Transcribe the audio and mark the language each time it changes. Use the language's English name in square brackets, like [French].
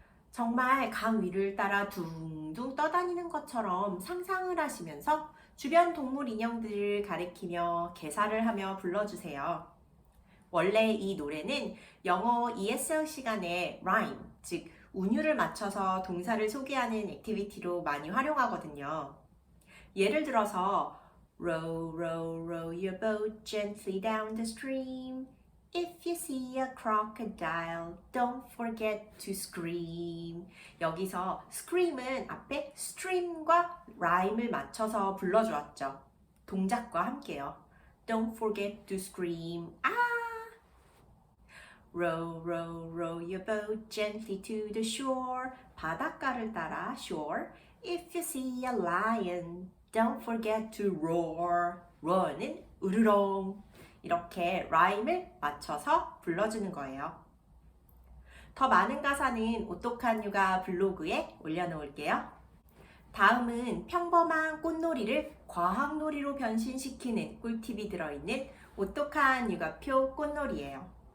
[Korean] 정말 강 위를 따라 둥둥 떠다니는 것처럼 상상을 하시면서 주변 동물 인형들을 가리키며 개사를 하며 불러주세요. 원래 이 노래는 영어 ESL 시간에 rhyme, 즉 운율을 맞춰서 동사를 소개하는 액티비티로 많이 활용하거든요. 예를 들어서 [English] Row, row, row your boat gently down the stream. If you see a crocodile, don't forget to scream. [Korean] 여기서 scream은 앞에 stream과 rhyme을 맞춰서 불러주었죠. 동작과 함께요. [English] Don't forget to scream. Row, row, row your boat gently to the shore. [Korean] 바닷가를 따라 shore. [English] If you see a lion, don't forget to roar. [Korean] roar는 으르렁. 이렇게 라임을 맞춰서 불러주는 거예요. 더 많은 가사는 오똑한 육아 블로그에 올려놓을게요. 다음은 평범한 꽃놀이를 과학놀이로 변신시키는 꿀팁이 들어있는 오똑한 육아표 꽃놀이예요.